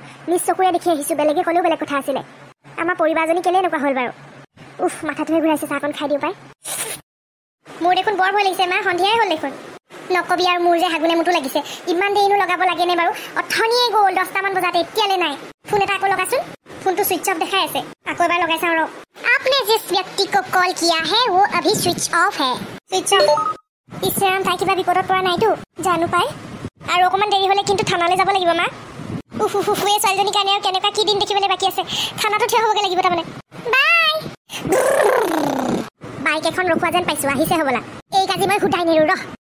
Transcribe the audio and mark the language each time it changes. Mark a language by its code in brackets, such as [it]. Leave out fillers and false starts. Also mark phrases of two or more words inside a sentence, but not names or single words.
[as] নিজ চকুৰে দেখি আহিছোঁ বেলেগে ক'লেও বেলেগ কথা আছিলে আমাৰ পৰিবাৰজনী কেলৈ এনেকুৱা হ'ল বাৰু উফ মাথাটোহে ঘূৰাইছে চাহকণ খাই দিওঁ পাই মোৰ দেখোন বৰ ভয় লাগিছে মা সন্ধিয়াই হ'ল দেখোন নকবি আৰু মোৰ যে হাগুনে মুঠো লাগিছে ইমান দেৰিনো লগাব লাগেনে বাৰু অথনিয়ে গ'ল 10টামান বজাতে এতিয়ালৈ নাই ফোন এটা আকৌ লগাচোন ফোনটো [en] switch off [as] দেখাই আছে আকৌ এবাৰ লগাই চাওঁ ৰ [hi] आपने जिस व्यक्ति को कॉल किया है वो अभी स्विच ऑफ है स्विच ऑफ [as] ইছৰাম তাই কিবা বিপদত পৰা নাইতো জানো পাই আৰু অকণমান দেৰি হ'লে কিন্তু থানালৈ যাব লাগিব মা এই ছোৱালীজনীৰ কাৰণে আৰু কেনেকুৱা কি দিন দেখিবলৈ বাকী আছে থানাটো থিয় হ'বগৈ লাগিব তাৰমানে বাই বাইক এখন ৰখোৱা যেন পাইছোঁ আহিছে হ'বলা এই কাজি মই সুধাই নিলোঁ ৰ